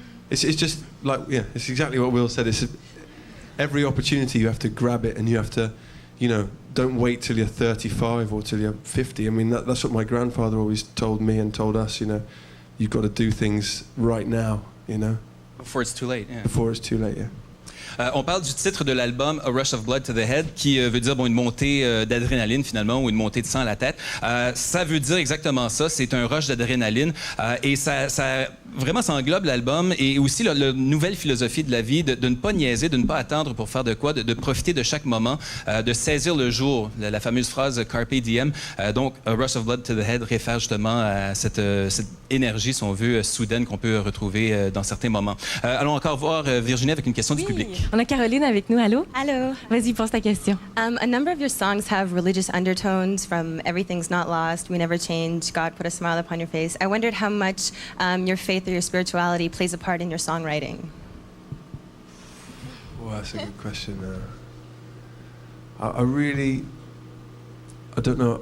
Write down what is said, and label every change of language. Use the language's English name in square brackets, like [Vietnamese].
[English] It's just like, it's exactly what Will said. It's every opportunity you have to grab it, and you have to, don't wait till you're 35 or till you're 50. I mean, that's what my grandfather always told me and told us, you've got to do things right now, Before it's too late. Yeah. Before it's too late, yeah. [French] On parle du titre de l'album A Rush of Blood to the Head, qui veut dire une montée d'adrénaline finalement, ou une montée de sang à la tête. Ça veut dire exactement ça, c'est un rush d'adrénaline, et ça vraiment ça englobe l'album, et aussi la nouvelle philosophie de la vie, de ne pas niaiser, de ne pas attendre pour faire de quoi, de profiter de chaque moment, de saisir le jour, la fameuse phrase Carpe Diem. Donc A Rush of Blood to the Head réfère justement à cette énergie, si on veut, soudaine qu'on peut retrouver dans certains moments. Allons encore voir Virginie avec une question du public. On a Caroline avec nous. Allô? [English] Hello. [French] Vas-y, pose ta question. [English] A number of your songs have religious undertones, from Everything's Not Lost, We Never Change, God Put a Smile Upon Your Face. I wondered how much your faith or your spirituality plays a part in your songwriting. Well, that's a good question. I don't know.